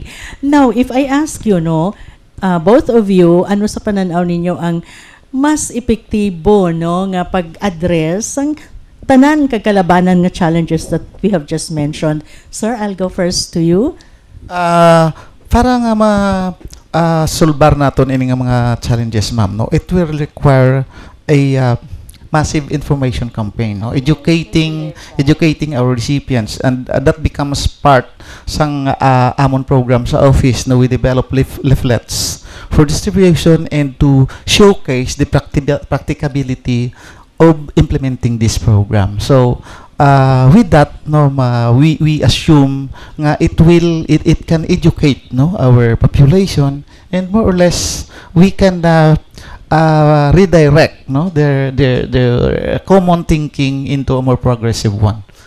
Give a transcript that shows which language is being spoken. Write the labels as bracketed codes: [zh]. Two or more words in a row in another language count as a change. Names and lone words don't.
[en] Now, if I ask you, no, both of you, [hil] ano sa pananaw ninyo ang mas epektibo, no, nga pag-address ang tanan kagalabanan nga [en] challenges that we have just mentioned? Sir, I'll go first to you. [hil] Para nga solbar naton ini nga mga challenges, [en] ma'am, no, it will require a massive information campaign, no, educating our recipients, and that becomes part [hil] sang amon [en] program sa office. No, we develop leaflets for distribution and to showcase the practicability of implementing this program. So with that, no, we assume nga it can educate, no, our population, and more or less we can redirect, no, their common thinking into a more progressive one.